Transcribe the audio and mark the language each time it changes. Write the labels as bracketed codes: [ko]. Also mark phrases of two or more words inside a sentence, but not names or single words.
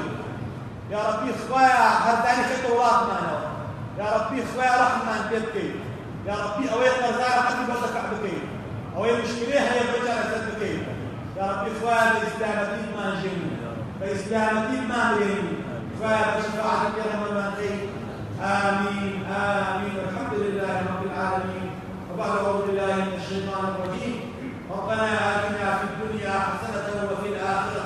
[ar] یا ربی [ckb] خوایە هەردانی خەیتە وڵاتمانەوە. [ar] یا ربی [ckb] خوایە ڕەحممان پێ بکەیت. [ar] یا ربی [ckb] ئەوەی قەرزایە حەقی بەردەفع بکەیت، ئەوەی مشکلەی هەیە بەجارە سەر بکەیت. [ar] یا ربی [ckb] خوایە بە ئیسلامەتیتمان ژێنی، بە ئیسلامەتیتمان بێنی، خوایە بە شەفاعەتی پێغەمبەرمان کەیت. [ar] آمين آمين والحمد لله رب العالمين. وبعد أعوذ بالله من الشيطان الرجيم. ربنا آتنا في الدنيا حسنة وفي الآخرة